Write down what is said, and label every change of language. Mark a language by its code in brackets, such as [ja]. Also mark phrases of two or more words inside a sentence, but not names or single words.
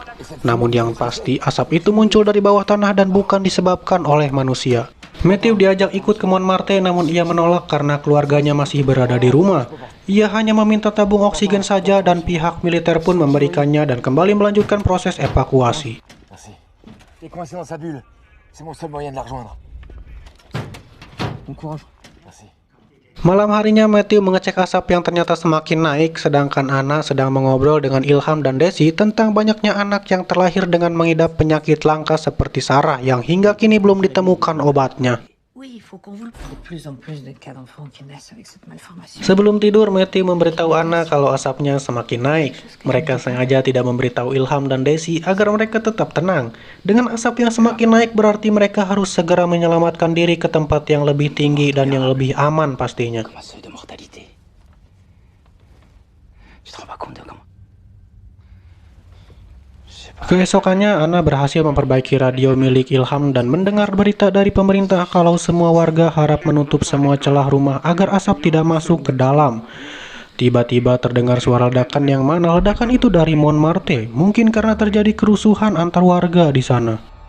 [id] Namun yang pasti asap itu muncul dari bawah tanah dan bukan disebabkan oleh manusia. Matthew diajak ikut ke Montmartre, namun ia menolak karena keluarganya masih berada di rumah. Ia hanya meminta tabung oksigen saja dan pihak militer pun memberikannya dan kembali melanjutkan proses evakuasi. [fr] Merci. Il est coincé dans sa bulle. C'est mon seul moyen de la rejoindre. Bon courage. Merci. [id] Malam harinya Matthew mengecek asap yang ternyata semakin naik, sedangkan Anna sedang mengobrol dengan Ilham dan Desi tentang banyaknya anak yang terlahir dengan mengidap penyakit langka seperti Sarah yang hingga kini belum ditemukan obatnya. [fr] Oui, il faut qu'on vous le... De plus en plus de cas d'enfants qui naissent avec cette malformation. [id] Sebelum tidur, Matthew memberitahu Anna kalau asapnya semakin naik. Mereka sengaja tidak memberitahu Ilham dan Desi agar mereka tetap tenang. Dengan asap yang semakin naik berarti mereka harus segera menyelamatkan diri ke tempat yang lebih tinggi dan yang lebih aman pastinya. [fr] Comme un seuil de mortalité. Tu te rends pas compte de comment... [id] Keesokannya, Anna berhasil memperbaiki radio milik Ilham dan mendengar berita dari pemerintah kalau semua warga harap menutup semua celah rumah agar asap tidak masuk ke dalam. Tiba-tiba terdengar suara ledakan yang mana ledakan itu dari Montmartre, mungkin karena terjadi kerusuhan antar warga di sana.